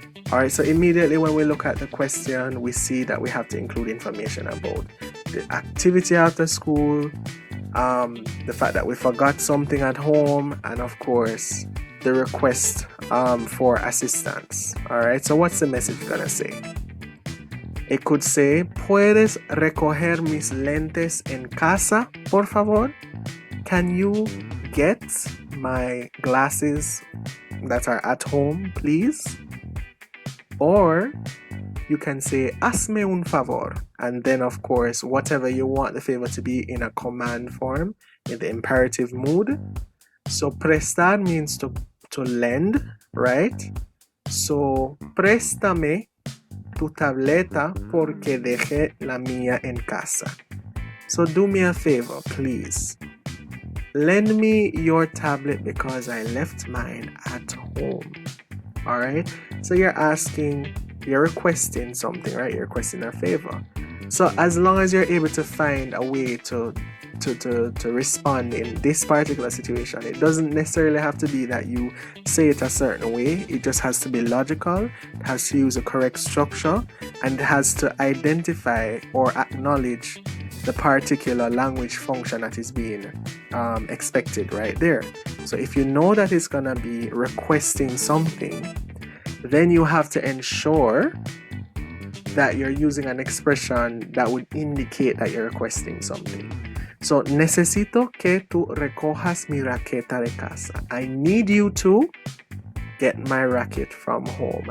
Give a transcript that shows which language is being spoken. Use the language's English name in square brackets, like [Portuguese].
[English] Alright, so immediately when we look at the question, we see that we have to include information about the activity after school, the fact that we forgot something at home, and of course the request for assistance. Alright, so what's the message gonna say? It could say, [Spanish] ¿puedes recoger mis lentes en casa, por favor? [English] Can you get my glasses that are at home, please? Or you can say, [Spanish] hazme un favor. [English] And then, of course, whatever you want the favor to be in a command form, in the imperative mood. So prestar means to lend, right? [Spanish] So, préstame tu tableta porque dejé la mía en casa. [English] So do me a favor, please. Lend me your tablet because I left mine at home. Alright? So you're requesting something, right? You're requesting a favor. So as long as you're able to find a way to respond in this particular situation, it doesn't necessarily have to be that you say it a certain way. It just has to be logical, it has to use a correct structure, and it has to identify or acknowledge the particular language function that is being expected right there. So if you know that it's gonna be requesting something, then you have to ensure that you're using an expression that would indicate that you're requesting something. [Spanish] So, necesito que tú recojas mi raqueta de casa. [English] I need you to get my racket from home.